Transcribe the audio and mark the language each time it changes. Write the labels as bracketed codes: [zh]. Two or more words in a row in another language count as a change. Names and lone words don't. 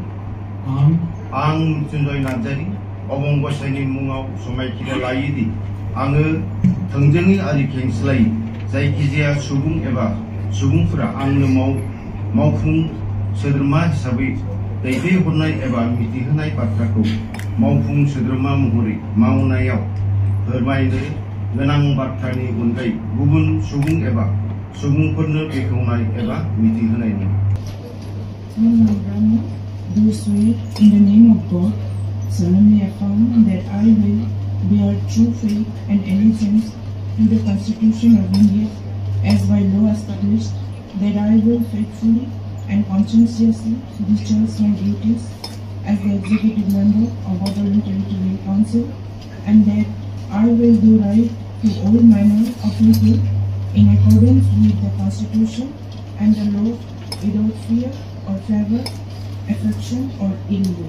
[brx] आं मृत्युंजय नार्जारी अबं गसाइनि मुङाव समायखिरा लायोदि आङो थोंजोङै आरो खेंस्लायै जायखिजाया सुबुं एबा सुबुंफोरा आंनो मावफुं सोद्रोमा हिसाबै दैथायहरनाय एबा मिथिहोनाय बाथ्राखौ मावफुं सोद्रोमा महरै मावनायाव फोरमायनो गोनां बाथ्रानि अनगायै गुबुन सुबुं एबा सुबुंफोरनो बेखेवनाय एबा मिथिहोनाय नङा। [en] Do swear in the name of God, solemnly affirm that I will bear true faith and allegiance to the Constitution of India as by law established, that I will faithfully and conscientiously discharge my duties as the executive member of Boroland Territorial Council, and that I will do right to all manner of people in accordance with the Constitution and the law without fear or favor, affection or ill will.